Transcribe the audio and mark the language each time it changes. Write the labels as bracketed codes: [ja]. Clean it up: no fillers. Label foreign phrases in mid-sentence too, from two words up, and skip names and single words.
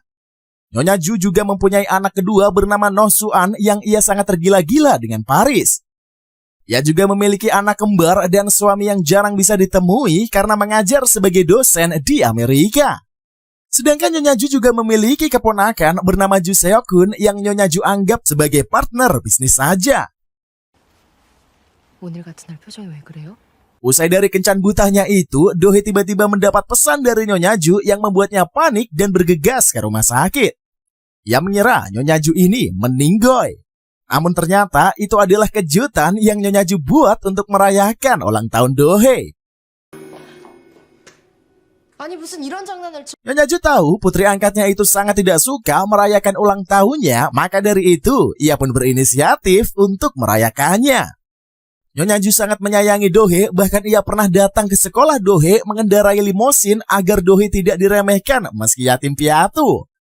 [id] Nyonya Ju juga mempunyai anak kedua bernama Noh Su-an yang ia sangat tergila-gila dengan Paris. Ia juga memiliki anak kembar dan suami yang jarang bisa ditemui karena mengajar sebagai dosen di Amerika. Sedangkan Nyonya Ju juga memiliki keponakan bernama Ju Seo-kun yang Nyonya Ju anggap sebagai partner bisnis saja. [ko] 오늘 같은 날 표정이 왜 그래요? [id] Usai dari kencan butahnya itu, Dohee tiba-tiba mendapat pesan dari Nyonya Ju yang membuatnya panik dan bergegas ke rumah sakit. Ia mengira Nyonya Ju ini meninggoy. Namun ternyata itu adalah kejutan yang Nyonya Ju buat untuk merayakan ulang tahun Dohee. [ko] 아니 무슨 이런 장난을 [id] Nyonya Ju tahu putri angkatnya itu sangat tidak suka merayakan ulang tahunnya, maka dari itu ia pun berinisiatif untuk merayakannya. Nyonya Ju sangat menyayangi Dohee, bahkan ia pernah datang ke sekolah Dohee mengendarai limosin agar Dohee tidak diremehkan meski yatim piatu.